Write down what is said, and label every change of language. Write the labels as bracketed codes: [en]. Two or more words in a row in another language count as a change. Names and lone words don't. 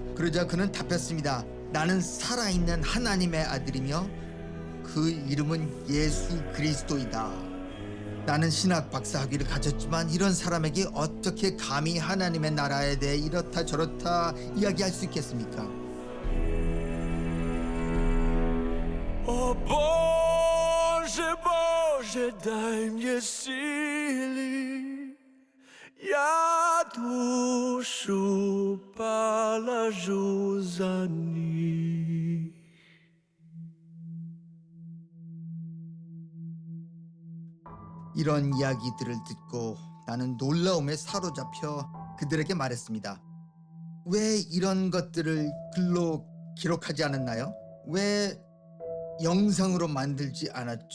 [ko] 그러자 그는 답했습니다. 나는 살아있는 하나님의 아들이며 그 이름은 예수 그리스도이다. 나는 신학 박사 학위를 가졌지만 이런 사람에게 어떻게 감히 하나님의 나라에 대해 이렇다 저렇다 이야기할 수 있겠습니까? [ru] О Боже, Боже, дай мне силы, я душу положу за них. [ko] 이런 이야기들을 듣고 나는 놀라움에 사로잡혀 그들에게 말했습니다. 왜 이런 것들을 글로 기록하지 않았나요? 왜 영상으로 만들지 않았죠?